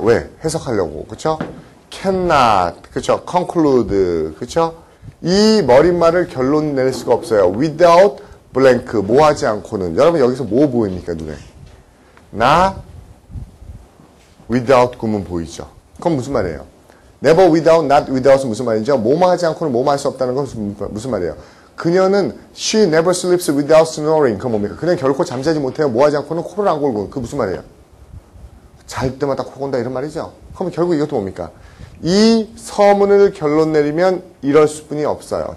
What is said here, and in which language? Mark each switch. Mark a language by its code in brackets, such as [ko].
[ko] 왜? 해석하려고. 그쵸? cannot, 그쵸? conclude, 그쵸? 이 머릿말을 결론 낼 수가 없어요. [en] without blank, [ko] 뭐 하지 않고는. 여러분 여기서 뭐 보입니까, 눈에? 나 without 구문 보이죠? 그건 무슨 말이에요? [en] never without, not without [ko] 은 무슨 말이죠? 뭐뭐 하지 않고는 뭐뭐 할 수 없다는 건 무슨 말이에요? 그녀는 [en] she never sleeps without snoring. [ko] 그건 뭡니까? 그냥 결코 잠자지 못해요. 뭐 하지 않고는 코를 안 골고. 그게 무슨 말이에요? 잘 때마다 코 건다 이런 말이죠? 그럼 결국 이것도 뭡니까? 이 서문을 결론 내리면 이럴 수뿐이 없어요.